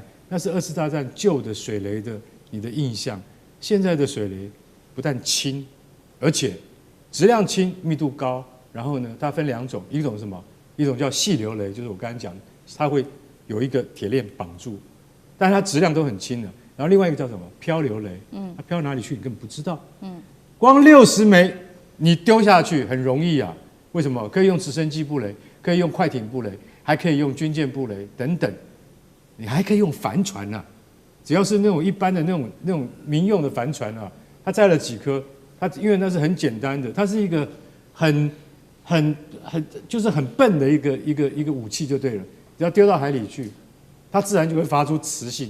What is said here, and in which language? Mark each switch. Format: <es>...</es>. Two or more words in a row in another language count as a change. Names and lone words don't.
<zh>那是2次大戰舊的水雷的你的印象。現在的水雷不但輕，而且質量輕、密度高。然後呢，它分2種，一種是什麼？一種叫細流雷，就是我剛才講的，它會有一個鐵鏈綁住，但是它質量都很輕的。然後另外一個叫什麼？漂流雷，它飄哪裡去你根本不知道。光60枚你丟下去很容易啊。為什麼？可以用直升機布雷，可以用快艇布雷，還可以用軍艦布雷等等。你還可以用帆船啊，只要是那種一般的那種民用的帆船啊，它載了幾顆，它因為那是很簡單的，它是一個就是很笨的一個武器就对了，只要丟到海裡去，它自然就會發出磁性。</zh>